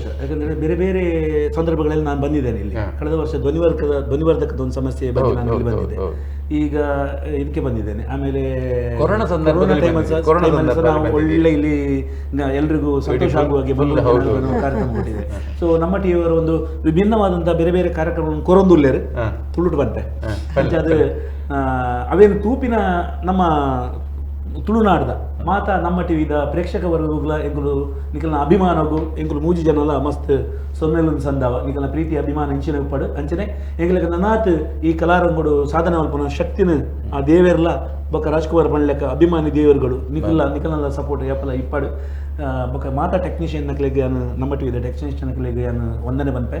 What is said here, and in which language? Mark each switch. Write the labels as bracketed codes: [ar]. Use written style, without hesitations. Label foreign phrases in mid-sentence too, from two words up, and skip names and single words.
[kn] ಯಾಕಂದ್ರೆ ಬೇರೆ ಬೇರೆ ಸಂದರ್ಭಗಳಲ್ಲಿ ನಾನು ಬಂದಿದ್ದೇನೆ ಇಲ್ಲಿ. ಕಳೆದ ವರ್ಷ ಧ್ವನಿವರ್ಧಕದ ಒಂದು ಸಮಸ್ಯೆ ಬಗ್ಗೆ ನಾನು ಇಲ್ಲಿ ಬಂದಿದ್ದೆ. ಈಗ ಇದಕ್ಕೆ ಬಂದಿದ್ದೇನೆ. ಆಮೇಲೆ ಕೊರೋನಾ ನಾವು ಒಳ್ಳೆ ಇಲ್ಲಿ ಎಲ್ರಿಗೂ ಸಂತೋಷ ಆಗುವ ಹಾಗೆ ಕಾರ್ಯಕ್ರಮ ಕೊಟ್ಟಿದೆ. ಸೊ ನಮ್ಮ ಟಿವಿಯವರ ಒಂದು ವಿಭಿನ್ನವಾದಂತಹ ಬೇರೆ ಬೇರೆ ಕಾರ್ಯಕ್ರಮವನ್ನು [tcy] ಕೊರೊಂದುಲ್ಲೇರು ತುಳುಟು ಬಂತೆ. ಅದು ಅವೇನು ತೂಪಿನ ನಮ್ಮ ತುಳುನಾಡ್ದ ಮಾತಾ ನಮ್ಮ ಟಿವಿದ ಪ್ರೇಕ್ಷಕ ವರ್ಗಗಳ ಎಂಕುಲು ನಿಕಲ್ನ ಅಭಿಮಾನಗೂ ಎಂಕುಲು ಮೂಜಿ ಜನಲ ಮಸ್ತ್ ಸೊನ್ನೆಲೊಂದು ಸಂದಾವ ನಿಕಲ್ನ ಪ್ರೀತಿ ಅಭಿಮಾನ ಇಂಚಿನ ಪಡು ಅಂಚನೆ ಎಂಗ್ಲಕ ನನಾತ್ ಈ ಕಲಾರಂಗುಡು ಸಾಧನೆ ಮಲ್ಪನ ಶಕ್ತಿನ ಆ ದೇವೇರ್ಲ ಬೊಕ್ಕ ರಾಜ್ಕುಮಾರ್ ಬಣ್ಲೆಕ್ಕ [kn] ಅಭಿಮಾನಿ ದೇವರುಗಳು [tcy] ನಿಕಲ್ನ ಸಪೋರ್ಟ್ ಯಾಪಲ ಇಪ್ಪಡು ಬೊಕ್ಕ ಮಾತಾ ಟೆಕ್ನಿಷಿಯನ್ ನಕಲಿಗೆ ನಮ್ಮ ಟಿವಿದ ಟೆಕ್ನಿಷಿಯನ್ ನಕಲಿಗೆ ವಂದನೆ ಬಂಪೆ.